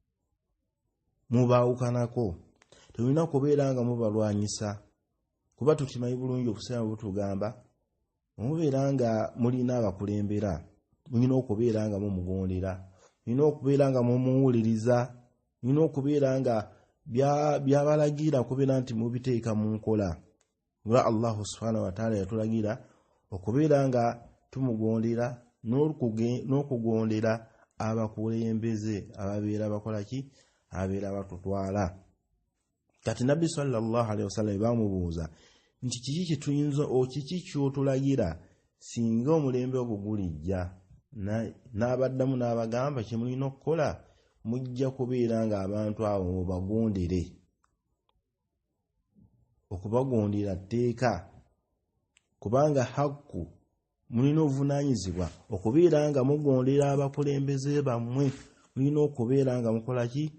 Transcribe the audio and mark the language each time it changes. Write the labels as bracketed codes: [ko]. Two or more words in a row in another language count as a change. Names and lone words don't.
[lg] mubaawukanako, temulina kubeera nga mubalwanyisa, kuba tukimanyi bulungi obusiraamu butugamba mubeera nga mulina abakulembera, mulina okubeera nga mumugondera, mulina okubeera nga mumuwuliriza, mulina okubeera nga byabalagira kubeera nti mubiteeka mu nkola. Nga [ar] الله سبحانه وتعالى [lg] yatulagira okubeera nga tumugondera n'okugondera abakulembeze ababeera bakola ki? Ababeera batutwala. Kati Nabbi [ar] صلى الله عليه وسلم [lg] bamubuuza nti kiki kye tuyinza kiki ky'otulagira singa omulembe ogwo gulijja? N'abaddamu n'abagamba kye mulina okukola mujja kubeera nga abantu abo mubagondere. Okubagondera tteeka, kubanga hakku mulina obuvunaanyizibwa okubeera nga mugondera abakulembeze bammwe, mulina okubeera nga mukola ki?